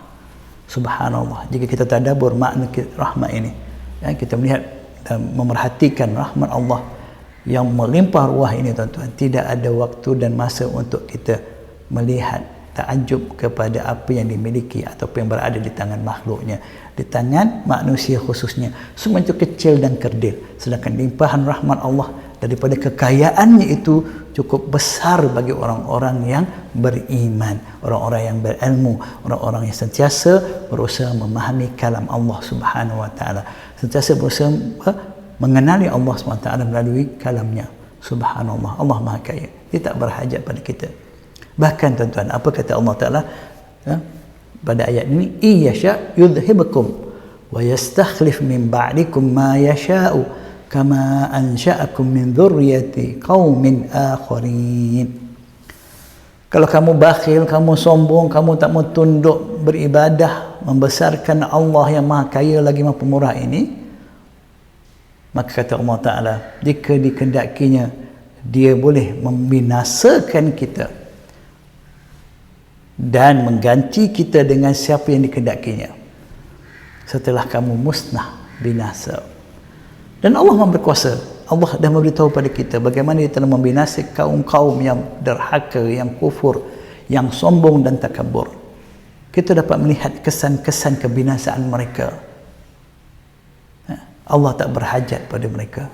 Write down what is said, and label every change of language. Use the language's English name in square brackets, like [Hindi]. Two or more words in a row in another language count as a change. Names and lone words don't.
[Malay] Subhanallah, jika kita tadabbur makna rahmah ini, ya, kita melihat dan memerhatikan rahmat Allah yang melimpah ruah ini tuan-tuan, tidak ada waktu dan masa untuk kita melihat takjub kepada apa yang dimiliki ataupun yang berada di tangan makhluknya, di tangan manusia khususnya. Semua itu kecil dan kerdil, sedangkan limpahan rahmat Allah daripada kekayaannya itu cukup besar bagi orang-orang yang beriman, orang-orang yang berilmu, orang-orang yang sentiasa berusaha memahami kalam Allah [Arabic] سبحانه وتعالى, [Malay] sentiasa berusaha mengenali Allah SWT melalui kalamnya. Subhanallah, Allah maha kaya, dia tak berhajat pada kita. Bahkan tuan-tuan, apa kata Allah Ta'ala pada ayat ini, [Arabic] إن يشأ يذهبكم ويستخلف من بعدكم ما يشاء كما أنشأكم من ذرية قوم آخرين. [Malay] Kalau kamu bakhil, kamu sombong, kamu tak mau tunduk beribadah, membesarkan Allah yang maha kaya lagi maha pemurah ini, maka kata Allah Ta'ala, jika dikendakinya, dia boleh membinasakan kita dan mengganti kita dengan siapa yang dikehendakinya setelah kamu musnah, binasa. Dan Allah Maha berkuasa. Allah dah memberitahu pada kita bagaimana dia telah membinasa kaum-kaum yang derhaka, yang kufur, yang sombong dan takabur. Kita dapat melihat kesan-kesan kebinasaan mereka. Allah tak berhajat pada mereka.